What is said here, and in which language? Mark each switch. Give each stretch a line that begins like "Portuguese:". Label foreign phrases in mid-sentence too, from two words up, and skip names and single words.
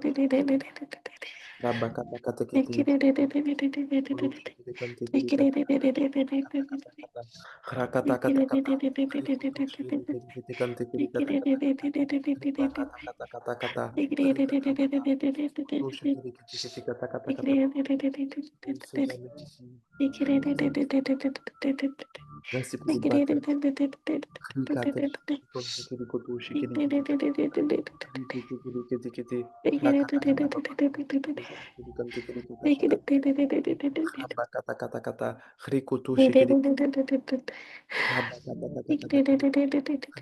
French: Raba kata kata kete. Rikolo shikete kante kete kata. Kata kata kata. Rakata kata kata. Rikoto shikete kete kante kete kata kata. Riba kata kata kata kata. Rikata kata. To shikete kete kete kata kata kata. Oh Seigneur, merci. Merci pour le baptême. Rikata shikete kete koto shikete kete kata. Rikete kete kete kete. Rakata kata baba. Shikete kante kete kata shakata. Raba kata kata kata. Rikoto shikete. Raba kata kata kata kata.